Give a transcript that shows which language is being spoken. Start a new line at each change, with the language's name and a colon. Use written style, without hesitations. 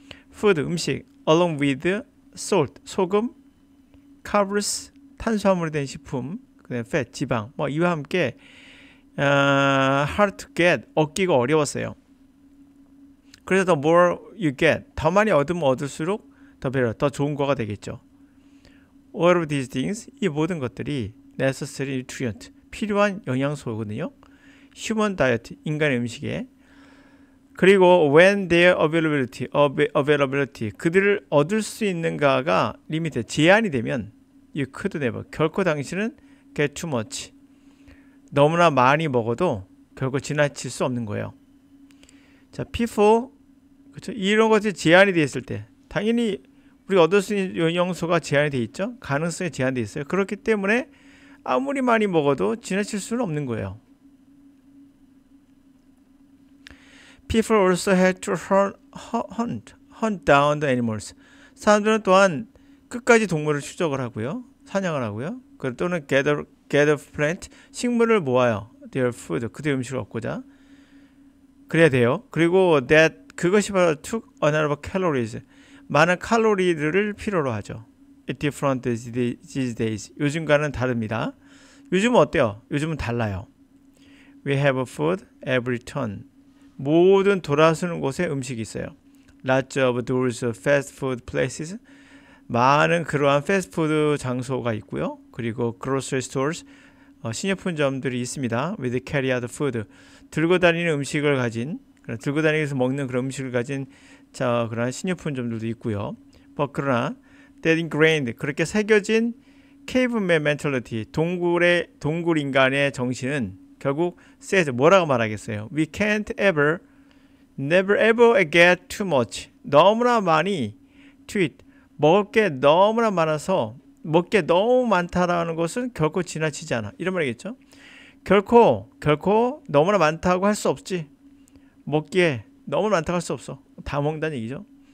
Korean: Food, 음식,
English: along with salt,
Korean: 소금, carbs, 탄수화물에 된 식품, 그다음에 fat, 지방, 뭐 이와 함께
English: hard to get,
Korean: 얻기가 어려웠어요. 그래서
English: the more you get,
Korean: 더 많이 얻으면 얻을수록 더 better, 더 좋은 거가 되겠죠.
English: All of these things,
Korean: 이 모든 것들이
English: necessary nutrient,
Korean: 필요한 영양소거든요.
English: Human diet,
Korean: 인간의 음식에. 그리고
English: when their availability,
Korean: 그들을 얻을 수 있는가가 리미트, 제한이 되면
English: you could never,
Korean: 결코 당신은
English: get too much,
Korean: 너무나 많이 먹어도 결코 지나칠 수 없는 거예요. 자, P4, 그렇죠? 이런 것이 제한이 되어 있을 때 당연히 우리가 얻을 수 있는 영양소가 제한이 되어 있죠. 가능성이 제한되어 있어요. 그렇기 때문에 아무리 많이 먹어도 지나칠 수는 없는 거예요.
English: People also had to hunt down the animals.
Korean: 사람들은 또한 끝까지 동물을 추적을 하고요. 사냥을 하고요. 또는
English: gather plant,
Korean: 식물을 모아요.
English: Their food,
Korean: 그들의 음식을 얻고자. 그래야 돼요. 그리고 그것이 바로
English: took a lot of calories.
Korean: 많은 칼로리들을 필요로 하죠.
English: It's different these days.
Korean: 요즘과는 다릅니다. 요즘은 어때요? 요즘은 달라요.
English: We have food every turn.
Korean: 모든 돌아서는 곳에 음식이 있어요.
English: Lots of those fast food places.
Korean: 많은 그러한 패스트푸드 장소가 있고요. 그리고
English: grocery stores,
Korean: 식료품점들이 있습니다.
English: With carry out food.
Korean: 들고 다니는 음식을 가진, 들고 다니면서 먹는 그런 음식을 가진 그런 식료품점들도 있고요. 그러나
English: that ingrained,
Korean: 그렇게 새겨진
English: caveman mentality,
Korean: 동굴 인간의 정신은 결국 says, 뭐라고 말하겠어요?
English: We can't never ever get too much.
Korean: 너무나 많이
English: to eat.
Korean: 먹을 게 너무나 많아서 먹을 게 너무 많다라는 것은 결코 지나치지 않아. 이런 말이겠죠. 결코 너무나 많다고 할 수 없지. 먹기에 너무 많다고 할 수 없어. 다 먹는다는 얘기죠.